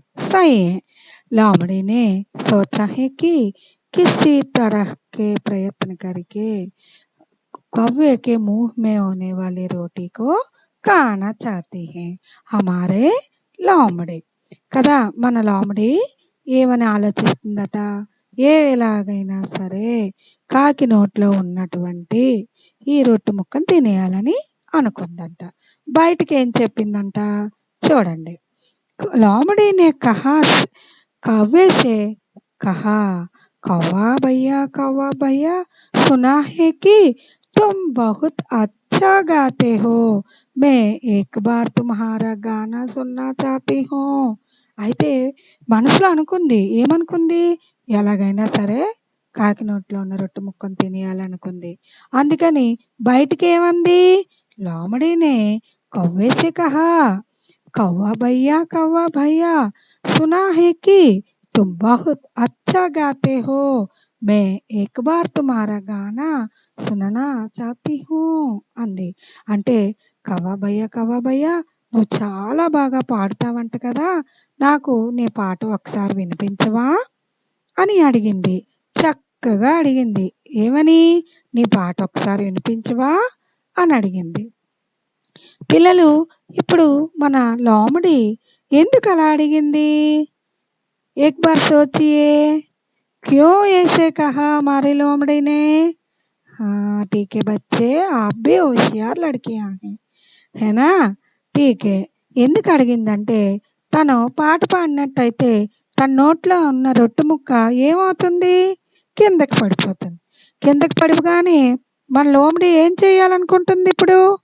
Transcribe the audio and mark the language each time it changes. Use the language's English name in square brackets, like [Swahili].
[Hindi] सही है. लोमड़ी ने सोचा है कि किसी तरह के प्रयत्न करके कौवे के मुंह में होने वाली रोटी को खाना चाहती है हमारे లోమడి. [Telugu] కదా మన లోమడి ఏమని ఆలోచిస్తుందట? ఎలాగైనా సరే కాకి నోట్లో ఉన్నటువంటి ఈ రొట్టె ముక్కను తినేయాలని అనుకుందంట. బయటికి ఏం చెప్పిందంట చూడండి. [Hindi] लोमड़ी ने कहा कौवे से कहा कौवा भैया सुना है कि तुम बहुत अच्छा गाते हो. मैं एक बार तुम्हारा गाना सुनना चाहती हूँ. [Telugu] అయితే మనసులో అనుకుంది. ఏమనుకుంది? ఎలాగైనా సరే కాకి నోట్లో ఉన్న రొట్టె ముక్కను తినేయాలనుకుంది. అందుకని బయటికి ఏమంది? [Hindi] లోమడినే कौवे से कहा कौवा भैया सुना है कि तुम बहुत अच्छा गाते हो. मैं एक बार तुम्हारा गाना सुनना चाहती हूँ [Telugu] అంది. అంటే కవ్వా భయ్యా నువ్వు చాలా బాగా పాడుతావంట కదా, నాకు నీ పాట ఒకసారి వినిపించవా అని అడిగింది. చక్కగా అడిగింది. ఏమని? నీ పాట ఒకసారి వినిపించవా అని అడిగింది. పిల్లలు ఇప్పుడు మన లోమడి ఎందుకు అలా అడిగింది? [Hindi] एक बार सोचिए क्यों ऐसे कहा हमारी लोमड़ी ने? हाँ ठीक है बच्चे, आप भी होशियार लड़कियां हैं, है ना? ठीक है. [Telugu] ఎందుకు అడిగిందంటే తను పాట పాడినట్టయితే తన నోట్లో ఉన్న రొట్టె ముక్క ఏమవుతుంది? కిందకి పడిపోతుంది. కిందకి పడిపోగానే మన లోమడి ఏం చేయాలనుకుంటుంది ఇప్పుడు?